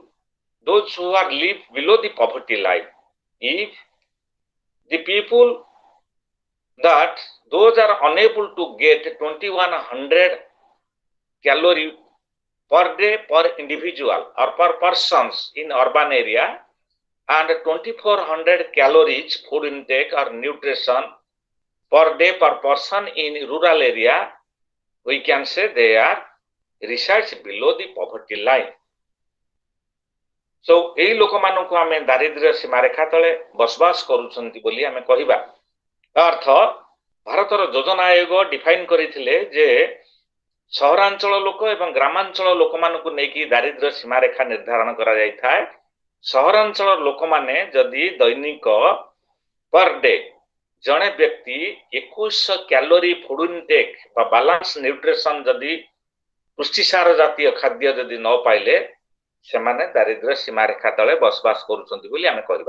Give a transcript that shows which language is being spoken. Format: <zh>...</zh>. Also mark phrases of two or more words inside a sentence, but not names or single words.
<en>Those who are live below the poverty line. If the people that those are unable to get 2100 calorie per day per individual or per persons in urban area, and 2400 calories food intake or nutrition per day per person in rural area, we can say they are resides below the poverty line.</en> <or>So এই ଲୋକମାନଙ୍କୁ ଆମେ ଦାରିଦ୍ର୍ୟ ସୀମାରେଖା ତଳେ ବସବାସ କରୁଛନ୍ତି ବୋଲି ଆମେ କହିବା। ଅର୍ଥ ଭାରତର ଯୋଜନା ଆୟୋଗ ଡିଫାଇନ୍ କରିଥିଲେ ଯେ ସହରାଞ୍ଚଳ ଲୋକ ଏବଂ ଗ୍ରାମାଞ୍ଚଳ ଲୋକମାନଙ୍କୁ ନେଇକି ଦାରିଦ୍ର୍ୟ ସୀମାରେଖା ନିର୍ଦ୍ଧାରଣ କରାଯାଇଥାଏ। ସହରାଞ୍ଚଳ ଲୋକମାନେ ଯଦି ଦୈନିକ</or> <en>per day</en> <or>ଜଣେ ବ୍ୟକ୍ତି 2100</or> <en>calorie food intake</en> <or>ବା</or> <en>balance nutrition</en> <or>ଯଦି ପୁଷ୍ଟିସାର ଜାତୀୟ ଖାଦ୍ୟ ଯଦି ନ ପାଇଲେ ସେମାନେ ଦାରିଦ୍ର୍ୟ ସୀମାରେଖା ତଳେ ବସବାସ କରୁଛନ୍ତି ବୋଲି ଆମେ କହିବା।</or>